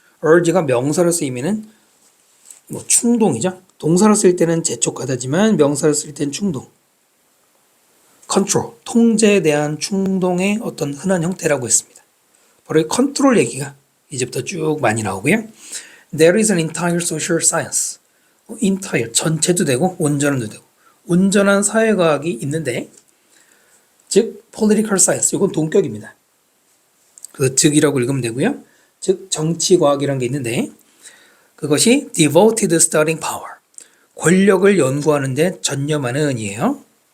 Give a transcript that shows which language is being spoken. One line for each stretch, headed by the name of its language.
Korean: urge가 명사로 쓰이면은 충동이죠. 동사로 쓸 때는 재촉하다지만 명사로 쓸 때는 충동. control, 통제에 대한 충동의 어떤 흔한 형태라고 했습니다. 바로 이 컨트롤 얘기가 이제부터 쭉 많이 나오고요.
English: There is an entire social science.
Korean: entire, 전체도 되고 온전한도 되고 온전한 사회과학이 있는데 즉 political science, 이건 동격입니다. 그래서 즉이라고 읽으면 되고요. 즉 정치과학이라는 게 있는데 그것이
English: devoted studying power,
Korean: 권력을 연구하는 데 전념하는 이에요.